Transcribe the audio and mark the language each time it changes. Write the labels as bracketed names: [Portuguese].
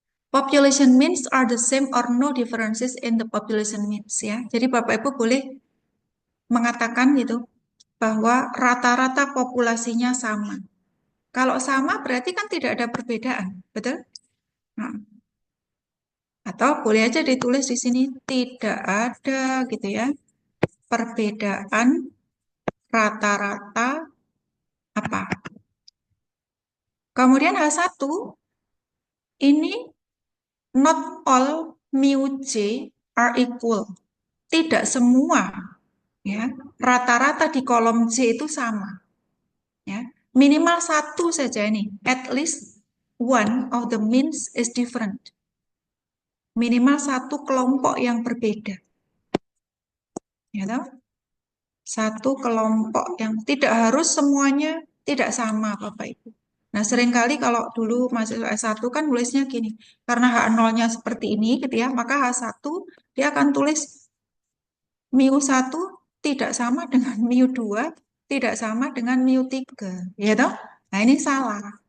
[English] Population means are the same or no differences in the population means ya. [Indonesian] Jadi Bapak Ibu boleh mengatakan gitu bahwa rata-rata populasinya sama. Kalau sama berarti kan tidak ada perbedaan, betul? Nah, atau boleh aja ditulis di sini tidak ada gitu ya perbedaan rata-rata apa. Kemudian H1 ini [English] not all mu J are equal. [Indonesian] Tidak semua ya rata-rata di kolom J itu sama ya. Minimal satu saja ini. [English] At least one of the means is different. [Indonesian] Minimal satu kelompok yang berbeda. Ya toh? Satu kelompok yang tidak harus semuanya tidak sama Bapak Ibu. Nah, seringkali kalau dulu mahasiswa S1 kan nulisnya gini, karena H0-nya seperti ini gitu ya, maka H1 dia akan tulis mu1 tidak sama dengan mu2, tidak sama dengan mu3, ya toh? Nah, ini salah.